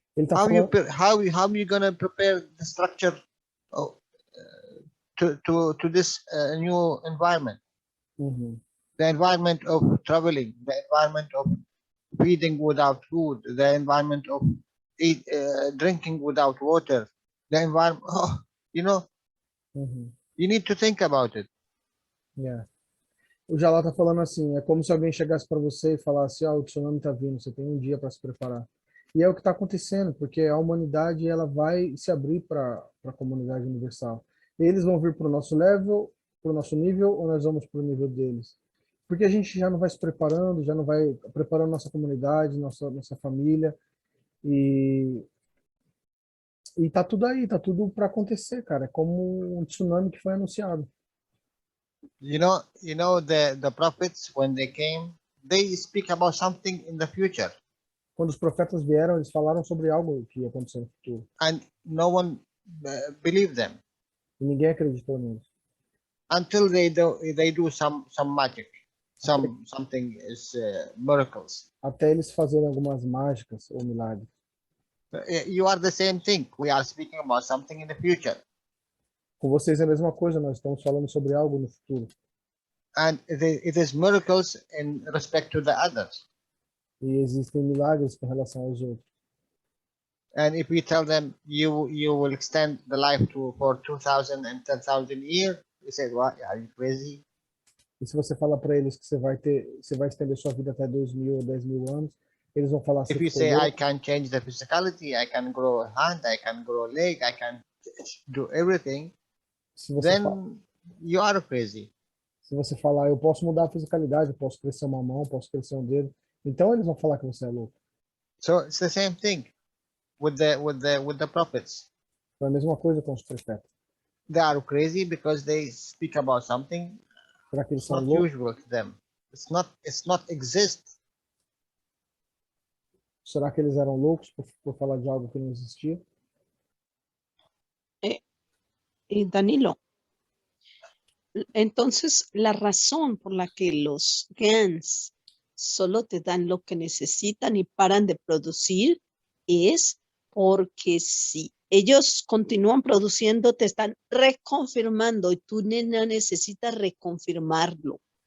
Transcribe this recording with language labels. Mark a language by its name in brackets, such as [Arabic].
[English] How you gonna prepare the structure to this new environment? The environment of traveling, the environment of feeding without food, the environment of drinking without water, the environment. You need to think about it. Yeah. [Portuguese] O Jalal tá falando assim, é como se alguém chegasse para você e falasse, o tsunami tá vindo, você tem um dia para se preparar. E é o que está acontecendo, porque a humanidade ela vai se abrir para a comunidade universal. Eles vão vir para o nosso level, para o nosso nível, ou nós vamos para o nível deles? Porque a gente já não vai se preparando, já não vai preparando nossa comunidade, nossa família, e tá tudo aí, tá tudo para acontecer, cara. É como um tsunami que foi anunciado. [English] You know the prophets, when they came, they speak about something in the future. [Portuguese] Quando os profetas vieram, eles falaram sobre algo que ia acontecer no futuro. [English] And no one believed them. [Portuguese] E ninguém acreditou neles. [English] Until they do some magic, something is miracles. [Portuguese] Até eles fazerem algumas mágicas ou milagres. [English] You are the same thing. We are speaking about something in the future. [Portuguese] Com vocês é a mesma coisa, nós estamos falando sobre algo no futuro. [English] And it is miracles in respect to the others. [Portuguese] E existem milagres com relação aos outros. [English] And if we tell them you will extend the life for 2,000 and 10,000 years, they say, "What? Are you crazy?" [Portuguese] E se você fala para eles que você vai estender sua vida até 2.000 ou 10.000 anos, eles vão falar assim. [English] If you say I can change the physicality, I can grow a hand, I can grow a leg, I can do everything, then you are crazy. [Portuguese] Se você falar, eu posso mudar a fisicalidade, eu posso crescer uma mão, posso crescer um dedo, então eles vão falar que você é louco. [English] So it's the same thing with the prophets. [Portuguese] É a mesma coisa com os profetas. [English] They are crazy because they speak about something [Portuguese] Será que eles [English] it's [Portuguese] são [English] not [Portuguese] loucos? [English] usual to them. It's not exist. [Portuguese] Será que eles eram loucos por falar de algo que não existia? [Spanish] Danilo, entonces la razón por la que los GANs solo te dan lo que necesitan y paran de producir es porque si ellos continúan produciendo, te están reconfirmando y tú no necesitas reconfirmarlo.